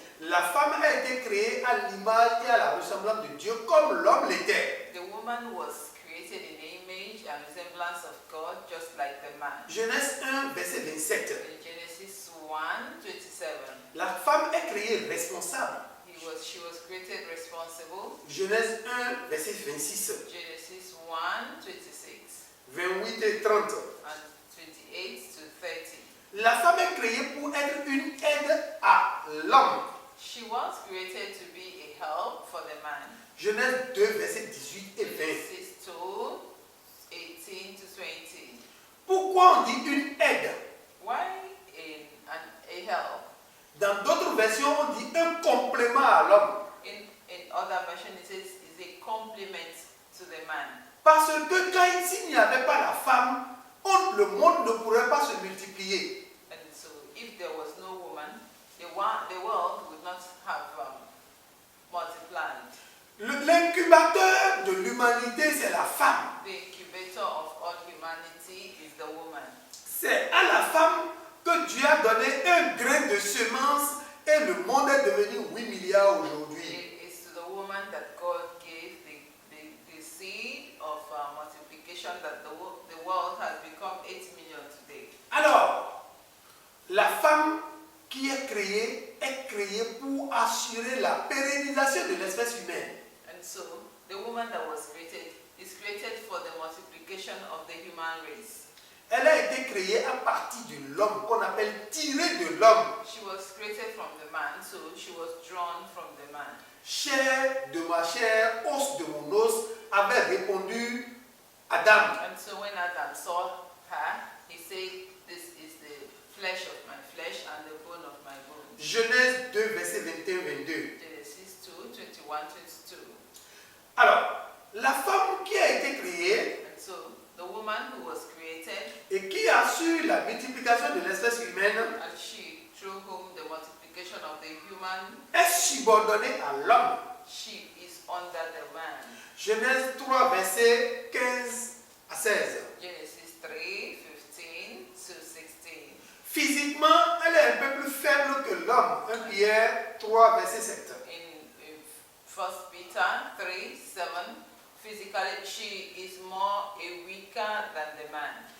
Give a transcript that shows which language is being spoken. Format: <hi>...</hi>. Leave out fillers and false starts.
<fr>La femme a été créée à l'image et à la ressemblance de Dieu comme l'homme l'était.</fr> <en>The woman was created in the image and resemblance of God, just like the man.</en> <fr>Genèse 1, verset 27.</fr> <en>In Genesis 1:27,</en> <fr>La femme est créée responsable.</fr> <en>she was created responsible.</en> <fr>Genèse 1, verset 26,</fr> <en>Genesis 1:26</en> <fr>28 et 30.</fr> <en>and 28 to 30.</en> <fr>La femme est créée pour être une aide à l'homme.</fr> <en>She was created to be a help for the man.</en> <fr>Genèse 2, verset 18 et 20.</fr> <en>Genesis 2:18 to 20.</en> <fr>Pourquoi on dit une aide?</fr> <en>Why a help?</en> <fr>Dans d'autres versions, on dit un complément à l'homme.</fr> <en>In other versions, it says is a complement to the man.</en> <fr>Parce que quand s'il n'y avait pas la femme, le monde ne pourrait pas se multiplier.</fr> <en>And so, if there was no woman, the world would not have multiplied.</en> <fr>L'incubateur de l'humanité, c'est la femme.</fr> <en>The incubator of all humanity is the woman.</en> <fr>C'est à la femme que Dieu a donné un grain de semence et le monde est devenu 8 milliards aujourd'hui.</fr> <en>It is to the woman that God gave the seed of multiplication that the world has become 8 million today.</en> <fr>Alors, la femme qui est créée pour assurer la pérennisation de l'espèce humaine.</fr> <en>And so, the woman that was created is created for the multiplication of the human race.</en> <fr>Elle a été créée à partir de l'homme, qu'on appelle tirée de l'homme.</fr> <en>She was created from the man, so she was drawn from the man.</en> <fr>Chair de ma chair, os de mon os, avait répondu Adam.</fr> <en>And so when Adam saw her, he say, this is the flesh of my flesh and the bone of my bone.</en> <fr>Genèse 2, verset 21-22.</fr> <en>Genesis 2, 21, 22.</en> <fr>Alors, la femme qui a été créée</fr> <en>And so the woman who was created,</en> <fr>et qui assure la multiplication de l'espèce humaine</fr> <en>and she, through whom the multiplication of the human,</en> <fr>est subordonnée à l'homme.</fr> <en>she is under the man.</en> <fr>Genèse 3, verset 15 à 16.</fr> <en>Genesis 3, 15 to 16.</en> <fr>Physiquement, elle est un peu plus faible que l'homme. 1 Pierre 3, verset 7.</fr> <en>In 1 Peter 3, 7, physically she is more weaker than the man.</en>